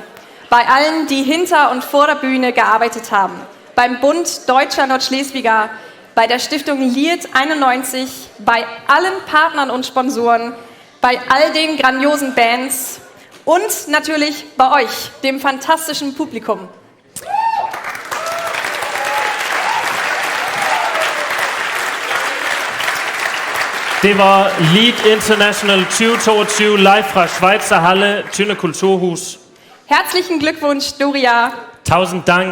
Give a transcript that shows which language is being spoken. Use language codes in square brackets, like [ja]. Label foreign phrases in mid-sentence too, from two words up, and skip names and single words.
[de] Bei allen, die hinter und vor der Bühne gearbeitet haben. Beim Bund Deutscher Nordschleswiger, bei der Stiftung Liet 91, bei allen Partnern und Sponsoren, bei all den grandiosen Bands und natürlich bei euch, dem fantastischen Publikum. [da] Det var Liet International 2022 live fra Schweizer Halle, Tønder Kulturhus. [de] Herzlichen Glückwunsch, Doria. Tausend Dank.